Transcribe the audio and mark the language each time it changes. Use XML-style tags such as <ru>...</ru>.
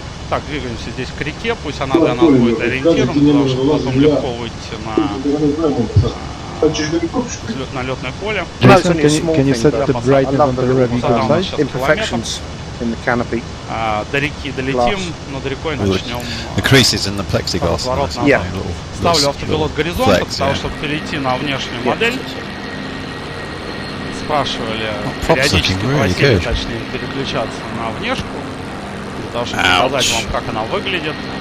<ru>Так, двигаемся здесь к реке, пусть она для нас будет ориентиром, потому что потом легко выйти на летное поле.</ru> <en>Jason, can you set the brightness on the red side? Imperfections in the canopy.</en> <ru>До реки долетим, над рекой начнем.</ru> <en>The creases in the plexiglass.</en> <ru>Ставлю автопилот горизонта для того, чтобы перейти на внешнюю модель. Спрашивали, периодически просили, точнее, переключаться на внешку, для того, чтобы показать вам, как она выглядит.</ru>